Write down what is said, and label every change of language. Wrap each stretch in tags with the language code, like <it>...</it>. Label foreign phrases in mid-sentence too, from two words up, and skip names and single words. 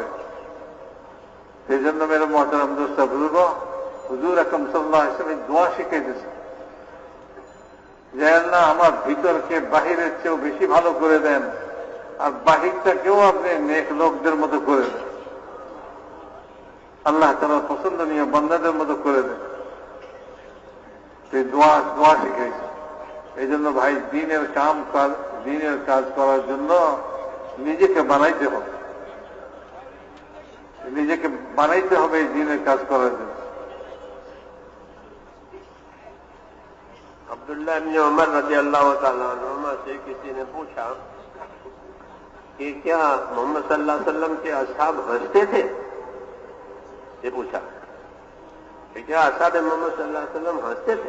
<bn>সেই জন্য</bn> <ur>میرے محترم دوستو بزرگ,</ur> <bn>হুজুর আকরাম সাল্লাল্লাহু আলাইহি ওয়াসাল্লাম দোয়া শিখিয়ে দিয়েছেন যে আল্লাহ আমার ভিতরকে বাহিরের চেয়েও বেশি ভালো করে দেন, আর বাহিরটাকেও আপনি নেক লোকদের মতো করে দেন, আল্লাহ তাআলার পছন্দনীয় বান্দাদের মতো করে দেন। সেই দোয়া শিখিয়েছে। এই জন্য ভাই দিনের কাজ করার জন্য নিজেকে বানাইতে হবে, নিজেকে বানাইতে হবে এই দিনের কাজ করার জন্য।</bn> <ur>عبداللہ ابن عمر رضی اللہ تعالیٰ عنہما سے کسی نے پوچھا کہ کیا محمد صلی اللہ علیہ وسلم کے اصحاب ہنستے تھے؟ یہ پوچھا کہ کیا اصحاب محمد صلی اللہ علیہ وسلم ہنستے تھے؟</ur>